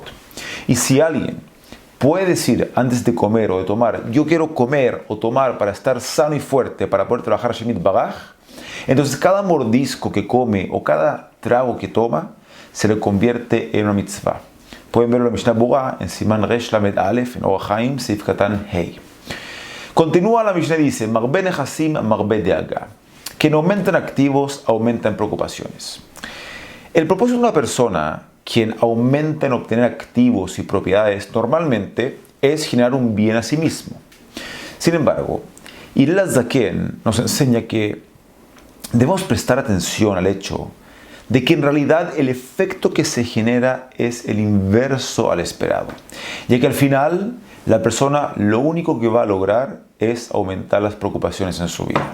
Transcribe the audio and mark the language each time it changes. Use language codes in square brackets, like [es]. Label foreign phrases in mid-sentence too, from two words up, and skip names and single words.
[es] Y si alguien puede decir antes de comer o de tomar: yo quiero comer o tomar para estar sano y fuerte, para poder trabajar [he] השם יתברך, [es] entonces cada mordisco que come o cada trago que toma se le convierte en una mitzvah. Pueden verlo en la Mishnah Berurah, en [he] סימן ריש למד אלף, [es] en Orach Chaim, [he] סעיף קטן הא. [es] Continúa la Mishnah y dice: [he] מרבה נכסים, מרבה דאגה. [es] Quien aumenta en activos, aumenta en preocupaciones. El propósito de una persona quien aumenta en obtener activos y propiedades normalmente es generar un bien a sí mismo. Sin embargo, Hillel HaZaken nos enseña que debemos prestar atención al hecho de que en realidad el efecto que se genera es el inverso al esperado, ya que al final la persona lo único que va a lograr es aumentar las preocupaciones en su vida.